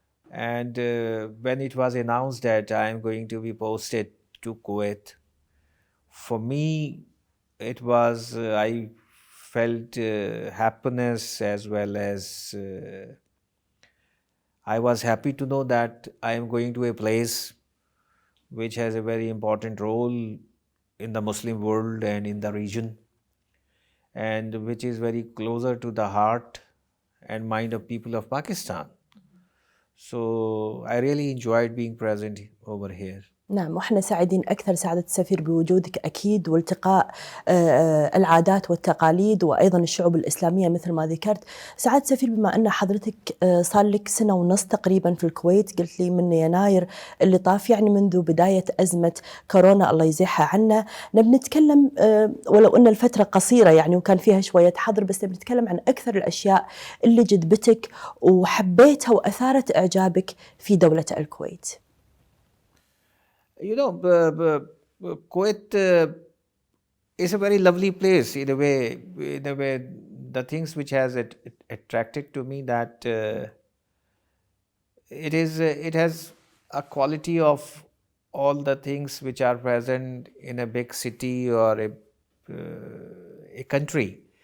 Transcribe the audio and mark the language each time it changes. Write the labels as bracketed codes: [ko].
[en] And when it was announced that I am going to be posted to Kuwait, for me, it was, I felt happiness as well as I was happy to know that I am going to a place which has a very important role in the Muslim world and in the region, and which is very closer to the heart and mind of people of Pakistan. So I really enjoyed being present over here. [ar] نعم، وإحنا سعيدين أكثر سعادة السفير بوجودك أكيد، والتقاء العادات والتقاليد وأيضا الشعوب الإسلامية مثل ما ذكرت. سعادة السفير، بما أن حضرتك صار لك سنة ونص تقريبا في الكويت، قلت لي من يناير اللي طاف، يعني منذ بداية أزمة كورونا الله يزيحها عنا. نبي نتكلم ولو أن الفترة قصيرة يعني وكان فيها شوية حظر، بس نبي نتكلم عن أكثر الأشياء اللي جذبتك وحبيتها وأثارت إعجابك في دولة الكويت. [en] You know, Kuwait is a very lovely place in a way. In a way, the things which has attracted to me, that it has a quality of all the things which are present in a big city or a country.